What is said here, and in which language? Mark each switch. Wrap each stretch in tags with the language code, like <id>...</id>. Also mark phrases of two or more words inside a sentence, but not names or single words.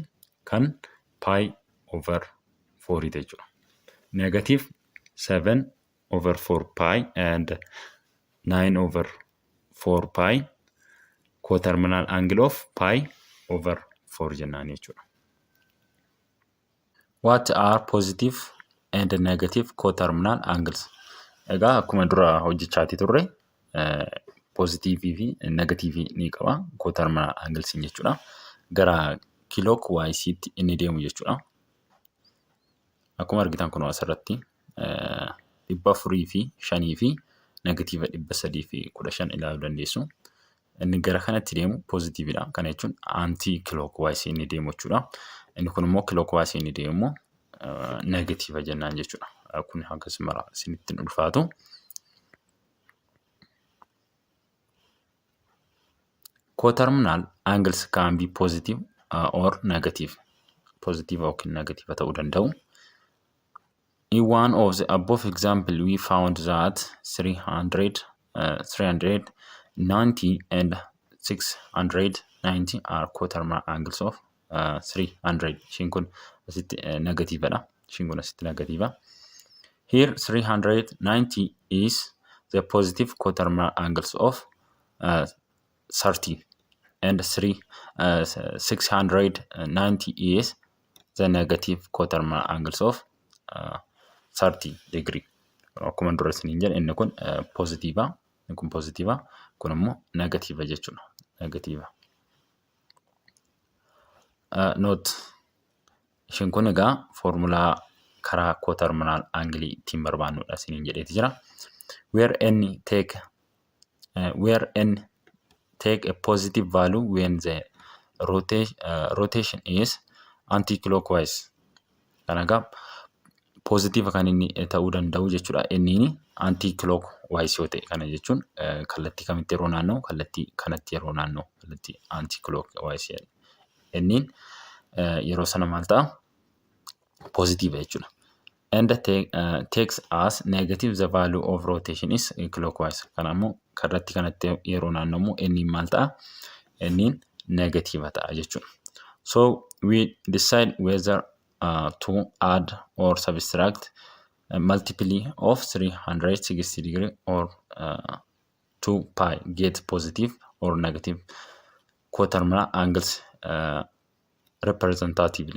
<om>Kan pi over 4 jechuudha.</om> <en>Negative 7 over 4 pi and 9 over 4 pi quaterminal angle of pi over 4</en> <om>jennaan jechuudha.</om> <en>What are positive and negative quaterminal angles?</en> <om>Egaa akkuma dura hojjechaati turre positivii fi negativii ni qaba</om> <en>quaterminal angles</en> <om>jechuudha. Gara kilookiwaayisiitti inni deemu jechuudha. Akkuma argitan kun asirratti dhibba afurii fi shanii fi negatiiva dhibba sadii fi 15 ilaaluu dandeessu. Inni gara kanatti deemu poozitiividha. Kana jechuun antii kilookwaayiis inni deemu jechuudha. Inni kun immoo kilookwaayiis inni deemu immoo negatiiva jennaan jechuudha. Kun akkasuma isinitti hin ulfaatu.</om> <en>Co-terminal angles can be positive or negative.</en> <om>Positive yookiin negative ta'uu danda'u.</om> <en>In one of the above example, we found that 390 and 690 are co-terminal angles of 300.</en> <om>Ishiin kun asitti negatiivedha. Ishiin kun asitti negatiiva.</om> <en>Here 390 is the positive co-terminal angles of 30 and 690 is the negative co-terminal angles of 30 degree.</en> <om>Akkuma dura isiniin jedhe inni kun positiiva, inni kun positiiva, kun immoo negatiiva jechuudha. Negatiiva. Note ishiin kun egaa formulaa karaa</om> <en>co-terminal angle</en> <om>ittiin barbaannudha isiniin jedheeti jira.</om> <en>Where n take a positive value when the rotation is anti-clockwise.</en> <om>Kana egaa positive kan inni ta'uu danda'u jechuudha. Inni anti-clockwise yoo ta'e kana jechuun kallattii kamitti yeroo naanna'u, kallattii kanatti yeroo naanna'u, kallattii anti-clockwise. Inni yeroo sana maal ta'a? Positive jechuudha.</om> <en>And takes as negative the value of rotation is clockwise.</en> <om>Kana immoo kallattii kanatti yeroo naanna'u inni maal ta'a? Inni negative ta'a jechuudha.</om> <en>So we decide whether to add or subtract a multiply of 360 degree or 2 pi get positive or negative co-terminal angles representatively.</en>